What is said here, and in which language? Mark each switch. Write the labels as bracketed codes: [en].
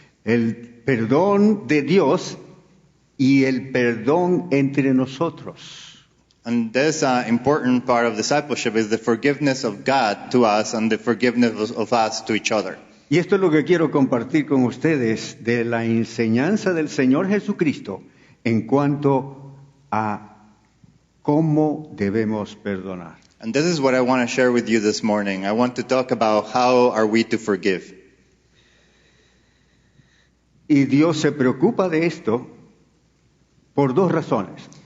[es] El perdón de Dios y el perdón entre nosotros. [en] And this important part of discipleship is the forgiveness of God to us and the forgiveness of us to each other. [es] Y esto es lo que quiero compartir con ustedes de la enseñanza del Señor Jesucristo en cuanto a cómo debemos perdonar. [en] And this is what I want to share with you this morning. I want to talk about how are we to forgive. [es] Y Dios se preocupa de esto por dos razones.